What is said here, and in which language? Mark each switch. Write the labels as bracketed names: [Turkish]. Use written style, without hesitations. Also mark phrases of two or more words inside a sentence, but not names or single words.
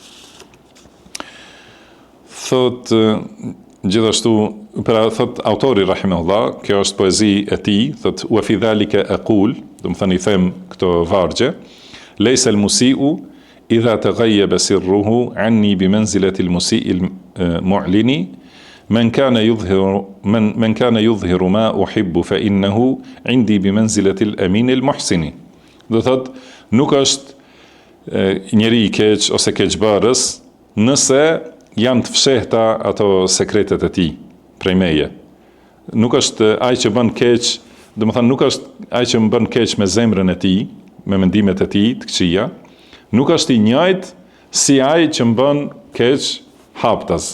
[Albanian] Thot gjithashtu, thot autori rahimahullah, kjo është poezi e tij, thot [Arabic] وفي ذلك أقول, [Albanian] do të thënë i them këto vargje, [Arabic] ليس المسيء إذا تغيب سره عني بمنزلة المسيء المعلن من كان يظهر ما أحب فإنه عندي بمنزلة الأمين المحسن. [Albanian] Do thot, nuk është njeri i keq ose keqbarës nëse janë të fshehta ato sekretet e tij prej meje. nuk është ai që bën keq, domethënë nuk është ai që më bën keq me zemrën e tij, me mendimet e tij të këqija, nuk është i njëjtë si ai që më bën keq haptas.